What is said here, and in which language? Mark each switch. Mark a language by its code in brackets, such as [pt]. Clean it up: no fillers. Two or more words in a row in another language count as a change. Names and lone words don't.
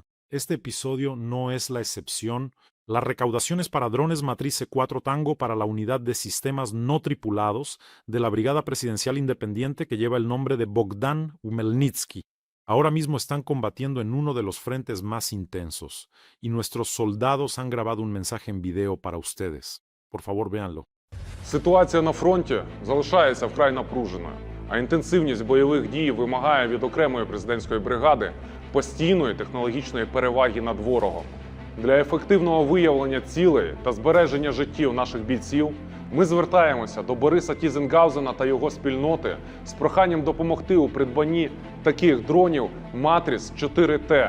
[es] Este episodio no es la excepción. La recaudación es para drones matriz C4 Tango para la unidad de sistemas no tripulados de la Brigada Presidencial Independiente que lleva el nombre de Bogdan Umelnitsky. Ahora mismo están combatiendo en uno de los frentes más intensos, y nuestros soldados han grabado un mensaje en video para ustedes. Por favor, véanlo. [uk] Ситуація на фронті залишається вкрай напруженою, а інтенсивність бойових дій вимагає від окремої президентської бригади постійної технологічної переваги над ворогом. Для ефективного виявлення цілей та збереження життів наших бійців Ми звертаємося до Бориса Тізенгаузена та його спільноти з проханням допомогти у придбанні таких дронів Матріс 4T.